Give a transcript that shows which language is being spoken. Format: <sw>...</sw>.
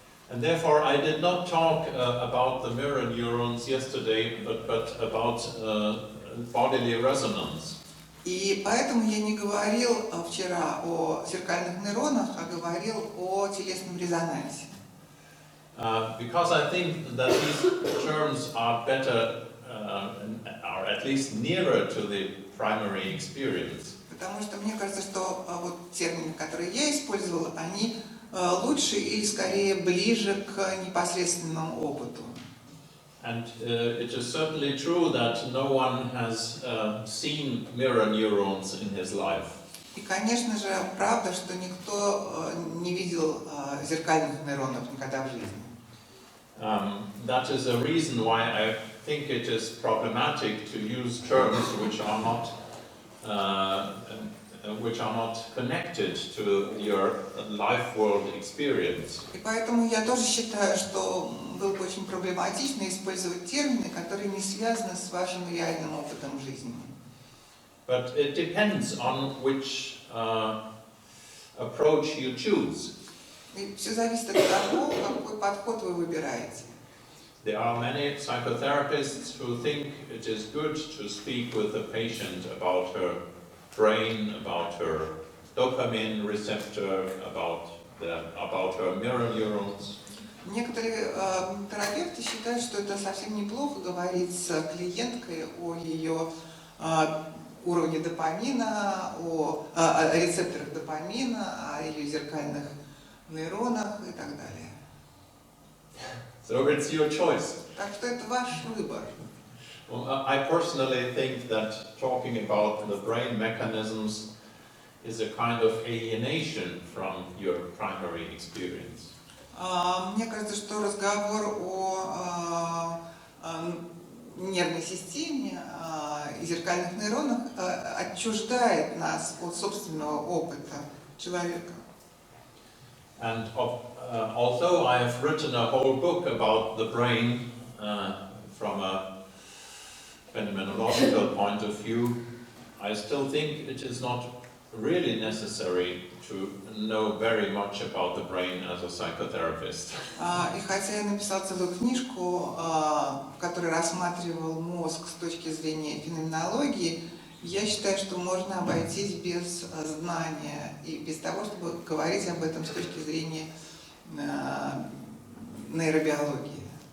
<en>And therefore, I did not talk about the mirror neurons yesterday, but about bodily resonance.</en> <ru>И поэтому я не говорил вчера о зеркальных нейронах, а говорил о телесном резонансе.</ru> <en>Because I think that these terms are better, are at least nearer to the primary experience.</en> <ru>Потому что мне кажется, что вот термины, которые я использовала, они лучше или скорее ближе к непосредственному опыту.</ru> <en>And it is certainly true that no one has seen mirror neurons in his life.</en> <ru>И, конечно же, правда, что никто не видел зеркальных нейронов никогда в жизни.</ru> <en>That is a reason why I think it is problematic to use terms which are not connected to your life world experience.</en> <ru>И поэтому я тоже считаю, что было бы очень проблематично использовать термины, которые не связаны с вашим реальным опытом жизни.</ru> <en>But it depends on which approach you choose.</en> <ru>И все зависит от того, какой подход вы выбираете.</ru> <en>There are many psychotherapists who think it is good to speak with the patient about her brain, about her dopamine receptor, about her mirror neurons.</en> <ru>Некоторые терапевты считают, что это совсем неплохо говорить с клиенткой о ее уровне допамина, о рецепторах допамина, о ее зеркальных нейронах и так далее.</ru> <en>So it's your choice.</en> <ru>Так что это ваш выбор.</ru> <en>Well, I personally think that talking about the brain mechanisms is a kind of alienation from your primary experience.</en> <ru>Мне кажется, что разговор о нервной системе и зеркальных нейронах отчуждает нас от собственного опыта человека.</ru> <en>And although I have written a whole book about the brain from a phenomenological point of view, I still think it is not really necessary to know very much about the brain as a psychotherapist.</en> <ru>И хотя я написал целую книжку, в которой рассматривал мозг с точки зрения феноменологии, я считаю, что можно обойтись без знания и без того, чтобы говорить об этом с точки зрения нейробиологии.</ru>